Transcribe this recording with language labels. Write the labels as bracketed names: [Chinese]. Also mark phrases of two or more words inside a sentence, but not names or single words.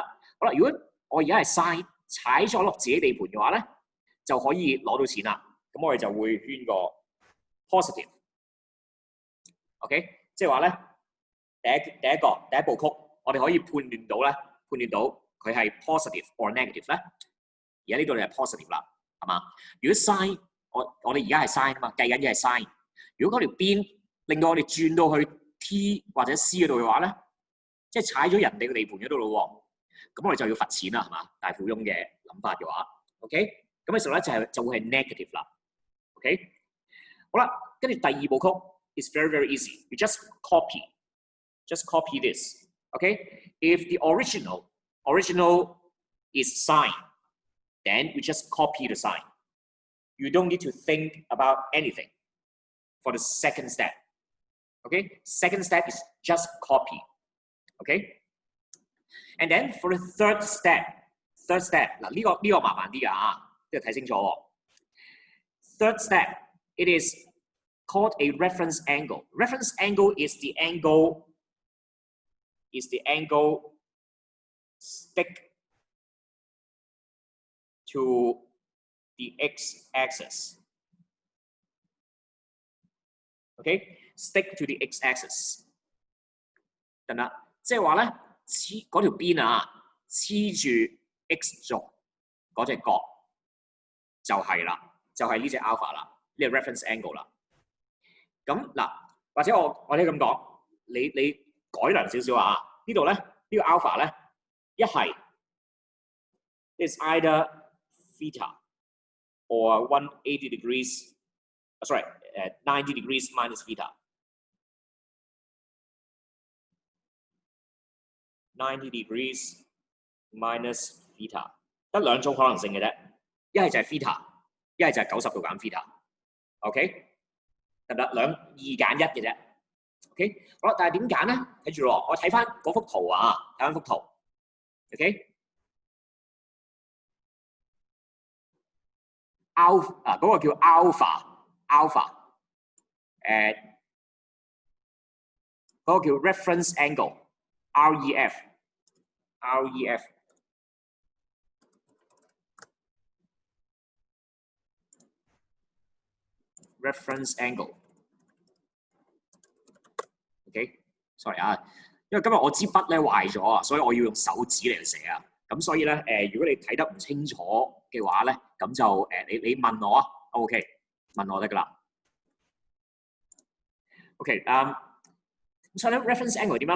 [Cantonese] 好啦，如果我而家係 sin 踩咗落自己地盤嘅話咧，就可以攞到錢啦。咁我哋就會圈個 positive。OK， 即係話咧，第一步曲，我哋可以判斷到佢係 [English] positive or negative [Cantonese] 咧。而家呢度就係 positive 啦，係嘛？如果 sin 我哋而家係 sin 啊嘛，計緊嘅係 sin。如果嗰條邊令到我哋轉到去 T 或者 C 嗰度嘅話咧，即係踩咗人哋嘅地盤嗰度咯喎，咁我哋就要罰錢啦，係嘛？大富翁嘅諗法嘅話 ，OK， 咁嘅時候咧就會係 negative 啦 ，OK， 好啦，跟住第二部曲 [English] is very very easy， you just copy this，OK，if the original is sign, then we just copy the sign. You don't need to think about anything.For the second step, okay? Second step is just copy, okay? And then for the third step [Cantonese] 嗱呢個麻煩啲㗎嚇，呢個睇清楚喎。 [English] Third step, it is called a reference angle. Reference angle is the angle stick to the x-axis. OK， stick to the x-axis [Cantonese] 得唔得？即係話咧，黐嗰條邊啊，黐住 x 軸嗰隻角就係啦，就係呢隻 alpha 啦，呢個 [English] reference angle [Cantonese] 啦。咁嗱，或者我哋咁講，你改良少少啊，呢度咧呢個 alpha 咧一係 [English] is either theta or 180 degrees, sorry, 90 degrees minus theta. 90 degrees minus theta [Cantonese] 得兩種可能性嘅啫，一係就係 theta， 一係就係90度減 theta。OK， 得唔得？2揀1嘅啫。OK， 好啦，但係點揀咧？睇住咯，我睇翻嗰幅圖啊，睇翻幅圖。OK， alpha 啊，嗰個叫 alpha， 嗰個叫 reference [English] angle，REF。reference angle。OK，sorry [Cantonese] 啊，因為今日我支筆咧壞咗啊，所以我要用手指嚟寫啊。咁所以咧如果你睇得唔清楚嘅話咧，咁就你問我啊 ，OK， 問我得㗎啦。OK， 咁所以咧 [English] reference angle [Cantonese] 點樣咧？